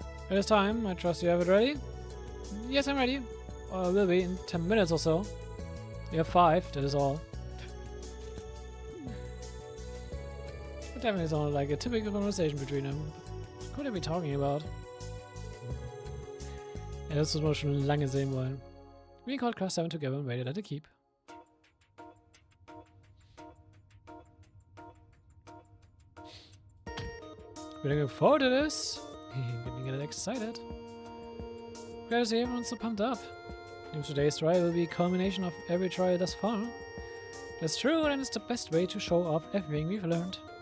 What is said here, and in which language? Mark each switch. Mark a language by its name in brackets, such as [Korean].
[English] It is time. I trust you have it ready. Yes, I'm ready. Or will be in 10 minutes or so. You have 5, that is all. It definitely sounded like a typical conversation between them. What could they be talking about? [German] Ja, das muss man schon lange sehen wollen. [English] We called Class 7 together and waited at the keep. We're looking forward to this. Getting excited. Glad to see everyone's so pumped up. If today's trial will be a culmination of every trial thus far. That's true, and it's the best way to show off everything we've learned.